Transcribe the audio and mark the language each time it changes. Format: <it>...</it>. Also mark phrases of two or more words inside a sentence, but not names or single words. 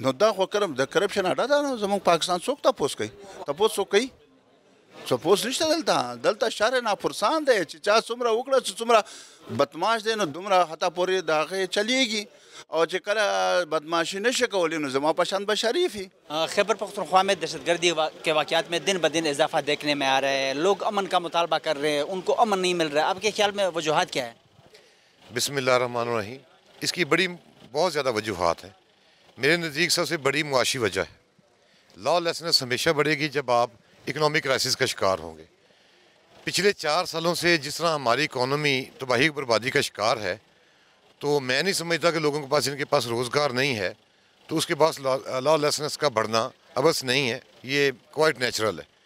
<ps>نو دا خو د کرپشن اډه ده نو زموږ پاکستان څوک تپوس کوي څوک کوي تپوس نشته دلته شر ناپرسان دی چې چا څومره وکړه چې څومره بدماش دی نو دومره حتی پورې د هغې چلیږي او چې کله بدماشی نشه کولی نو زما پشان به شریفی</ps> <ur>خیبر پختونخوا میں دہشت گردی کے واقعات میں دن بدن اضافہ دیکھنے میں آ رہا ہے لوگ امن کا مطالبہ کر رہے ہیں ان کو امن نہیں مل رہا ہے آپ کے خیال میں وجوہات کیا ہے بسم اللہ الرحمن الرحیم اس کی بہت زیادہ وجوہات ہیں میرے نزدیک سب سے بڑی معاشی وجہ ہے لا لیسنس ہمیشہ بڑھے گی جب آپ</ur> <en>economic crisis</en> <ur>کا شکار ہوں گے پچھلے 4 سالوں سے جس طرح ہماری اکانومی تباہی بربادی کا شکار ہے، تو میں نہیں سمجھتا کہ لوگوں کے پاس، ان کے پاس روزگار نہیں ہے تو اس کے پاس لا لیسنس کا بڑھنا ابس نہیں ہے، یہ</ur> <en>quite natural</en> <ur>ہے۔</ur>